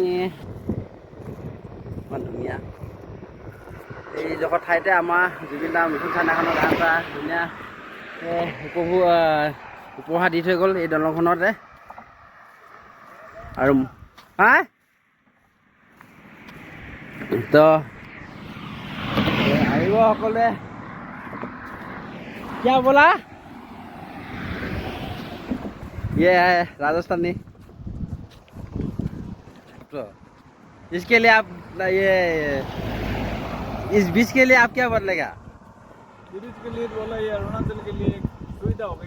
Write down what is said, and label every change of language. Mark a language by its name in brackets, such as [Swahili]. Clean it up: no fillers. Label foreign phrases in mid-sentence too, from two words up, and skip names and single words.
[Assamese] ইমান ধুনীয়া এই জোখৰ ঠাইতে আমাৰ জুবিন দা মিছন চাইনাখনৰ গান এটা ধুনীয়া উপহাৰ দি থৈ গ'ল এই দলংখনতে আৰু তো আহিব সকলোৱে [Hindi] क्या बोला ये है राजस्थानी तो इसके लिए आप ये इस बीच के लिए आप क्या बदलेगा ब्रिज के लिए बोला ये अरुणाचल के लिए सुविधा हो गई